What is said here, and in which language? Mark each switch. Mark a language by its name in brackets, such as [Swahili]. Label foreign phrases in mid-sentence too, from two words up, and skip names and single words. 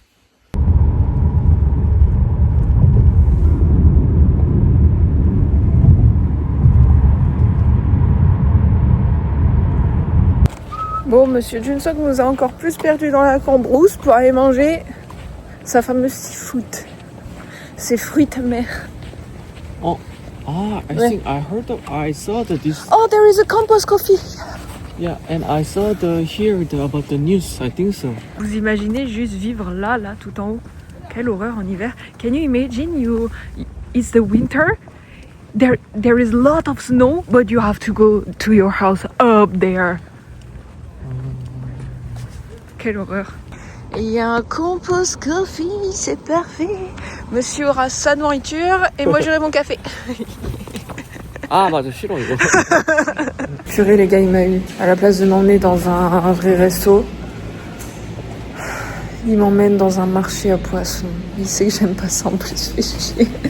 [French] Bon, monsieur Junseok nous a encore plus perdu dans la cambrousse pour aller manger sa fameuse seafood. Ses fruits de mer. [English] Oh, I think I saw this. Oh, there is a compost coffee. Yeah, and I saw about the news. I think so. [French] Vous imaginez juste vivre là, tout en haut. Quelle horreur en hiver. [English] Can you imagine it's the winter. There is a lot of snow, but you have to go to your house up there. [French] Quelle horreur. Il y a un [English] compost coffee, [French] c'est parfait. Monsieur aura sa nourriture et moi j'aurai mon café. [Korean] Ah, 맞아, 싫어 이거. [French] Purée, les gars, il m'a eu. À la place de m'emmener dans un vrai resto, il m'emmène dans un marché à poissons. Il sait que j'aime pas ça, en plus, je fais chier.